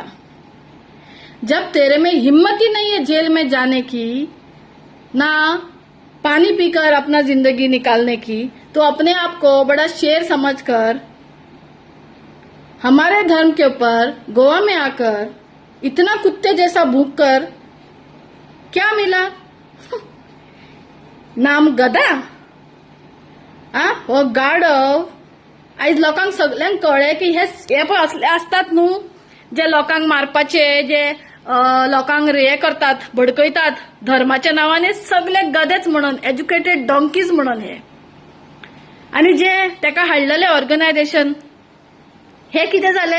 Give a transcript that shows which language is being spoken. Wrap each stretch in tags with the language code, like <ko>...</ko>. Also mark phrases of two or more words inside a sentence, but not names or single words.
<hi>जब तेरे में हिम्मत ही नहीं है जेल में जाने की, ना पानी पीकर अपना जिंदगी निकालने की, तो अपने आप को बड़ा शेर समझकर हमारे धर्म के ऊपर गोवा में आकर इतना कुत्ते जैसा भूख कर क्या मिला? नाम गधा.</hi> <kok>हो गाडव. आयज लोकांक सगळ्यांक कळ्ळें की हे पळय असले असतात न्हू जे लोकांक मारपाचे, जे लोकांक हे करतात, भडकयतात धर्माच्या नावाने. सगळे गधेच म्हणून,</kok> <en>educated donkeys</en> <kok>म्हणून हे. आणि जे तेका हाडलेले ऑर्गनायझेशन हे कितें जाले?</kok>